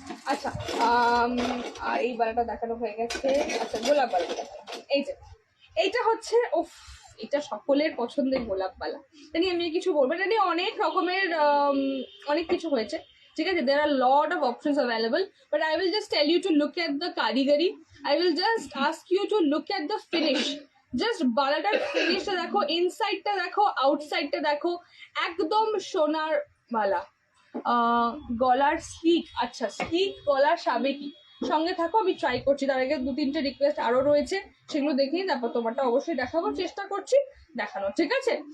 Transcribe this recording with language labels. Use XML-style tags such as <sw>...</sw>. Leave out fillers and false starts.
<bn>আচ্ছা, আর এই বালাটা দেখানো হয়ে গেছে। আচ্ছা, গোলাপ বালাটা দেখানো। এই যে এইটা হচ্ছে, ওফ, এটা সকলের পছন্দের গোলাপ বালা। এটা নিয়ে আমি কিছু বলবো, এটা নিয়ে অনেক রকমের অনেক কিছু হয়েছে, ঠিক আছে?</bn> <en>there are lot of options available, but I will just tell you to look at the কারিগরি. I will just ask you to look at the finish.</en> <bn>Just বালাটার ফিনিশটা দেখো, ইনসাইডটা দেখো, আউটসাইডটা দেখো, একদম সোনার বালা। গলার স্লিক, আচ্ছা স্লিক গলার সাবেকি। সঙ্গে থাকো, আমি ট্রাই করছি। তার আগে 2-3টে রিকোয়েস্ট আরো রয়েছে, সেগুলো দেখিয়ে তারপর তোমারটা অবশ্যই দেখাবো, চেষ্টা করছি দেখানো, ঠিক আছে?</bn>